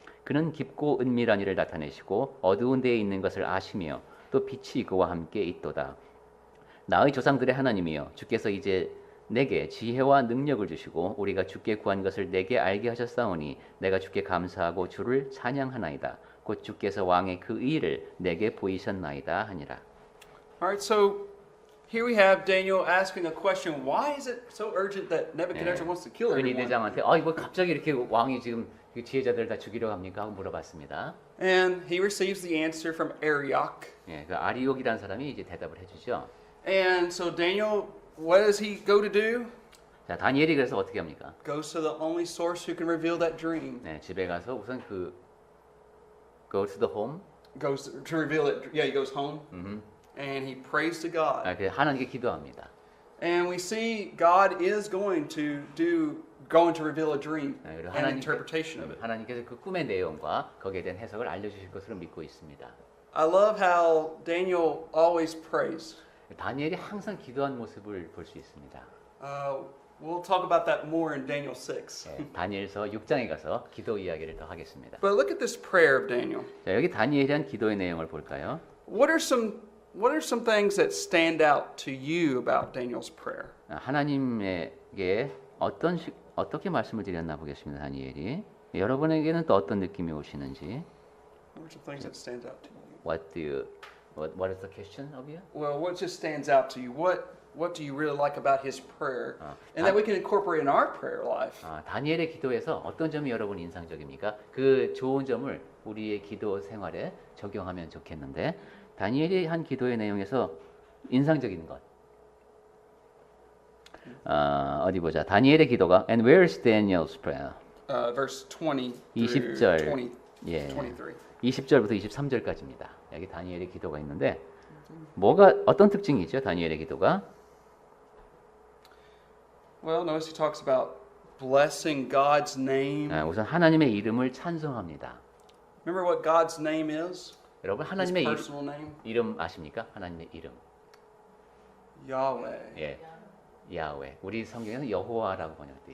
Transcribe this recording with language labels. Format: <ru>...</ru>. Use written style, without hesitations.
<ko>그는 깊고 은밀한 일을 나타내시고 어두운 데에 있는 것을 아시며 또 빛이 그와 함께 있도다. 나의 조상들의 하나님이여 주께서 이제 내게 지혜와 능력을 주시고 우리가 주께 구한 것을 내게 알게 하셨사오니 내가 주께 감사하고 주를 찬양하나이다. 곧 주께서 왕의 그 의를 내게 보이셨나이다 하니라.</ko> <en>All right, so here we have Daniel asking a question. Why is it so urgent that Nebuchadnezzar wants to kill everyone?</en> <ko>근위대장한테 이거 갑자기 이렇게 왕이 지금 지혜자들 다 죽이려 합니까? 하고 물어봤습니다.</ko> <en>And he receives the answer from Arioch.</en> <ko>예, 그 아리옥이라는 사람이 이제 대답을 해주죠.</ko> <en>And so Daniel, what does he go to do?</en> <ko>자, 다니엘이 그래서 어떻게 합니까?</ko> <en>Goes to the only source who can reveal that dream.</en> <ko>네, 집에 가서 우선 그</ko> <en>go to the home. Goes to reveal it. Yeah, he goes home. And he prays to God.</en> <ko>그 하나님께 기도합니다.</ko> <en>And we see God is going to reveal a dream</en> <ko>네, 그리고</ko> <en>and interpretation of it.</en> <ko>하나님께서 그 꿈의 내용과 거기에 대한 해석을 알려주실 것으로 믿고 있습니다.</ko> <en>I love how Daniel always prays.</en> <ko>다니엘이 항상 기도한 모습을 볼 수 있습니다.</ko> <en>We'll talk about that more in Daniel 6.</en> <ko>네, 다니엘서 6장에 가서 기도 이야기를 더 하겠습니다.</ko> <en>But look at this prayer of Daniel.</en> <ko>자, 여기 다니엘이 한 기도의 내용을 볼까요?</ko> <en>What are some things that stand out to you about Daniel's prayer?</en> <ko>하나님에게 어떻게 말씀을 드렸나 보겠습니다. 다니엘이 여러분에게는 또 어떤 느낌이 오시는지.</ko> <en>What are some things that stand out to you? What is the question of you? Well, what just stands out to you? What do you really like about his prayer, and that we can incorporate in our prayer life?</en> <ko>다니엘의 기도에서 어떤 점이 여러분 인상적입니까? 그 좋은 점을 우리의 기도 생활에 적용하면 좋겠는데 다니엘이 한 기도의 내용에서 인상적인 것. 어디 보자. 다니엘의 기도가</ko> <en>And where's Daniel's prayer? Verse 20</en> <ko>20절. 20, 예. 23. 20절부터 23절까지입니다. 여기 다니엘의 기도가 있는데 어떤 특징이죠? 다니엘의 기도가?</ko> <en>Well, notice he talks about blessing God's name.</en> <ko>우선 하나님의 이름을 찬송합니다.</ko> <en>Remember what God's name is?</en> <ko>여러분</ko> <en>His</en> <ko>하나님의</ko> <en>personal name?</en> <ko>이름 아십니까? 하나님의 이름.</ko> <en>Yahweh.</en> <ko>예. 야훼. 우리 성경에는 여호와라고 번역되어</ko>